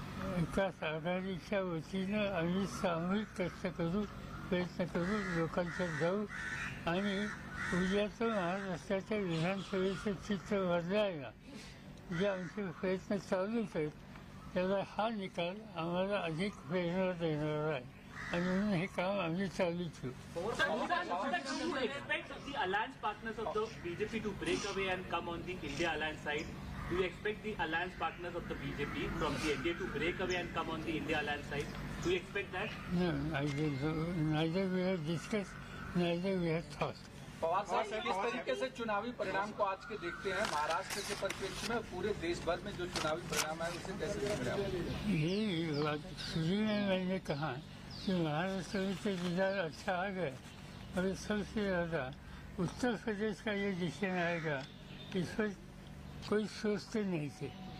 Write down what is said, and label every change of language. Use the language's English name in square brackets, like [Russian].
[Marathi] विकास आघाडीच्या वतीनं आम्ही सामूहिक कष्ट करू, प्रयत्न करू, लोकांच्यात जाऊ आणि उद्याचं महाराष्ट्राच्या विधानसभेचं चित्र बदलायला जे आमचे प्रयत्न चालूच आहेत त्याला हा निकाल आम्हाला अधिक प्रेरणा देणारा आहे आणि म्हणून हे काम आम्ही चालू ठेवू. [English] Do you expect the alliance partners of the BJP to break away and come on the India alliance side? Do you expect the alliance partners of the BJP from the NDA to break away and come on the India alliance side? Do you expect that? No, neither we have discussed, neither we have thought. [Hindi] Pawar साहब किस तरीके से चुनावी परिणाम को आज के देखते हैं महाराष्ट्र के परिप्रेक्ष्य में, पूरे देश भर में जो चुनावी परिणाम है उसे कैसे देख रहे हैं? यही बात शुरू में मैंने कहा कि महाराष्ट्र में तो रिजल्ट अच्छा आ गया और सबसे ज़्यादा उत्तर प्रदेश का ये डिसीजन आएगा इस पर कोई सोचते नहीं थे.